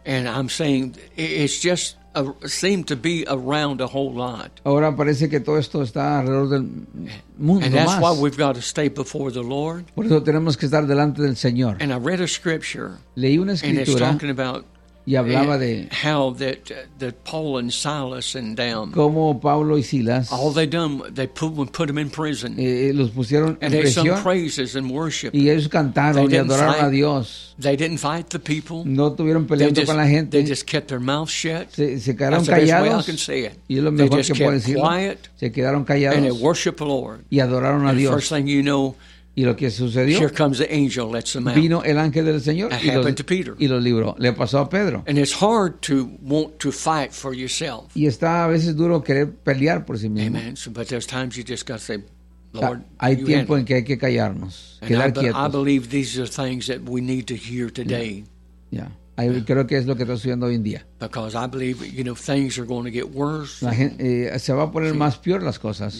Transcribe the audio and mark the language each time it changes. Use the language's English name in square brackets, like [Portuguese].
[English] And I'm saying it's just seem to be around a whole lot. [Spanish] Ahora parece que todo esto está alrededor del mundo. [English] And that's [Spanish] más. [English] Why we've got to stay before the Lord. [Spanish] Por eso tenemos que estar delante del Señor. [English] And I read a scripture. [Spanish] Leí una escritura. [English] And it's talking about [Spanish] y hablaba de [English] how that Paul and Silas and them. [Spanish] Como Pablo y Silas. [English] All they done, they put them in prison. [Spanish] Los pusieron [English] and [Spanish] en prisión. [English] And they sung praises and worship. [Spanish] Y ellos cantaron y adoraron a Dios. [English] They didn't fight the people. [Spanish] No tuvieron peleando con la gente. [English] They just kept their mouth shut. [Spanish] Se quedaron callados. [English] I can say it. [Spanish] Y es lo mejor que puedo decirlo. [English] They just kept quiet. [Spanish] Se quedaron callados. [English] And they worship the Lord. [Spanish] Y adoraron a [English] and [Spanish] Dios. [English] First thing you know. [Spanish] Y lo que sucedió, [English] here comes the angel, lets them out. [Spanish] Vino el ángel del Señor y lo libró. Le pasó a Pedro. [English] And it's hard to want to fight for yourself. [Spanish] Y está a veces duro querer pelear por sí mismo. [English] Amen. But there's times you just got to say, Lord, [Spanish] hay tiempo en que hay que callarnos, quedar quietos. [English] I believe these are things that we need to hear today. Yeah. Yeah. [Spanish] Creo que es lo que está sucediendo hoy en día. [English] Because I believe, you know, things are going to get worse. [Spanish] La gente, se va a poner see, más peor las cosas.